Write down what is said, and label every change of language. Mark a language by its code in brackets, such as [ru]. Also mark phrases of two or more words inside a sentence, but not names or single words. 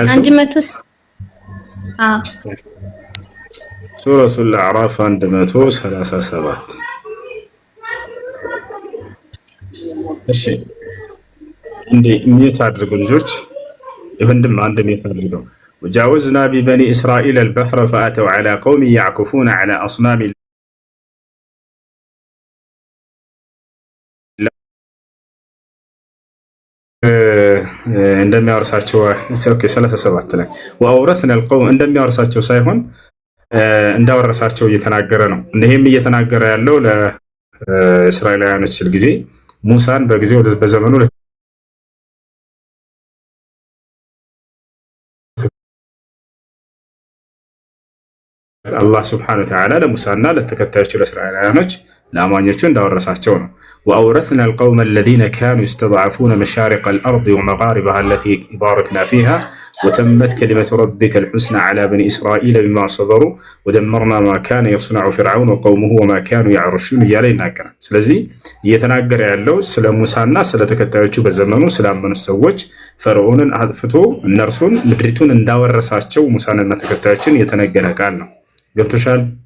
[am] 100 ሱረቱል አዕራፍ 137 እሺ እንዴ ሚት አድርጉ ልጆች፣ ይወንድም አንድ ሚት አድርገው። [ar] وجاوزنا ببني إسرائيل البحر فأتوا على قوم يعكفون على أصنام [am] እንደሚያወርሳቸው 37 ላይ [ar] وأورثنا القوم [am] እንደሚያወርሳቸው ሳይሆን እንዳወረሳቸው እየተናገረ ነው። ይሄም እየተናገረ ያለው ለእስራኤላውያኖች ሲል ጊዜ ሙሳን በጊዜው በዘመኑ አላህ [ar] سبحانه وتعالى [am] ለሙሳና ለተከታዮቹ ለእስራኤላውያኖች ለአማኞቹ እንዳወረሳቸው ነው። [ar] وأورثنا القوم الذين كانوا يستضعفون مشارق الأرض ومغاربها التي باركنا فيها وتمت كلمت ربك الحسنى على بني إسرائيل بما صبروا ودمرنا ما كان يصنع فرعون وقومه وما كانوا يعرشون [am] እያለ ይናገራል። ስለዚህ እየተናገረ ያለው ስለ ሙሳና ስለ ተከታዮቹ በዘመኑ ስላመኑት ሰዎች ፈርዖንን አጥፍቶ እነርሱን ምድሪቱን እንዳወረሳቸው ሙሳንና ተከታዮችን የተነገረ ቃል ነው። ገብቶሻል?